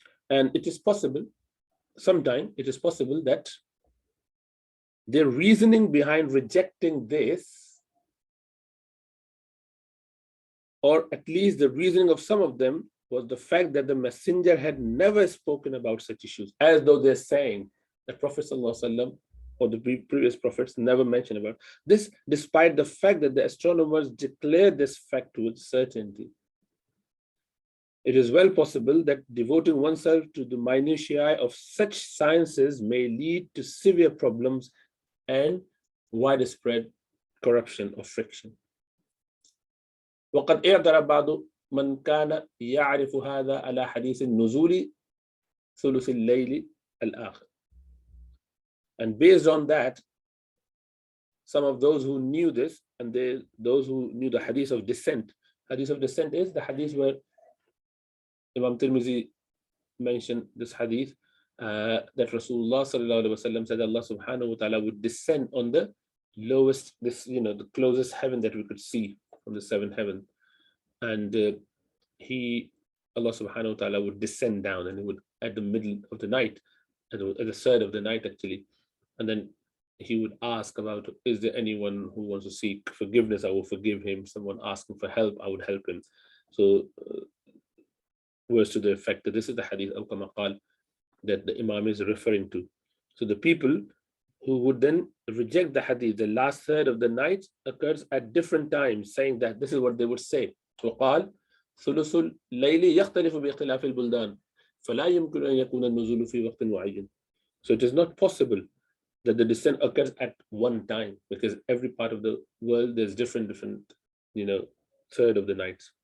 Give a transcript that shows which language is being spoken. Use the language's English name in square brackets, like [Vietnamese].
[English] And it is possible, sometimes it is possible that the reasoning behind rejecting this, or at least the reasoning of some of them, was the fact that the messenger had never spoken about such issues, as though they're saying the Prophet ﷺ or the previous prophets never mentioned about this, despite the fact that the astronomers declared this fact with certainty. It is well possible that devoting oneself to the minutiae of such sciences may lead to severe problems and widespread corruption or friction. [Arabic] وقد اعترض بعض من كان يعرف هذا على حديث النزول ثلث الليل الآخر. [English] And based on that, some of those who knew this, and those who knew the hadith of descent. Hadith of descent is the hadith where Imam Tirmizi mentioned this hadith that Rasulullah sallallahu alaihi wasallam said Allah subhanahu wa ta'ala would descend on the lowest, the closest heaven that we could see from the seventh heaven, and Allah subhanahu wa ta'ala would descend down, and it would at the middle of the night, at the third of the night actually, and then he would ask about, is there anyone who wants to seek forgiveness? I will forgive him. Someone asking for help, I would help him. So words to the effect that this is the hadith al-kama qal that the Imam is referring to. So the people who would then reject the hadith, the last third of the night occurs at different times, saying that this is what they would say. [Arabic] وقال ثلث الليل يختلف باختلاف البلدان فلا يمكن أن يكون النزول في وقت معين. [English] So it is not possible that the descent occurs at one time, because every part of the world there's different third of the night.